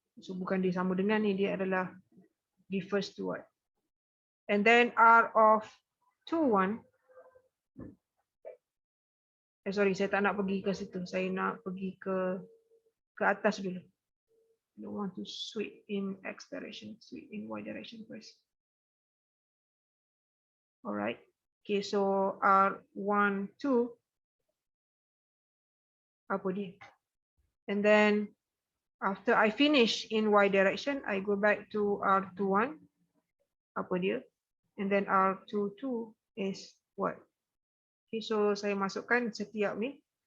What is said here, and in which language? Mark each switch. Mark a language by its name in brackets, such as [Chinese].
[Malay] So bukan dia sama dengan ni, dia adalah [English] the first to what? And then R of 21. [Malay] Sorry, saya tak nak pergi ke situ. Saya nak pergi ke atas dulu. [English] I don't want to sweep in X direction, sweep in Y direction first. [Malay] Alright. Okay, so R12 apa dia? [English] And then after I finish in Y direction, I go back to R21. [Malay] Apa dia? [English] And then R22 is what? [Malay] Okay, so saya masukkan setiap ni.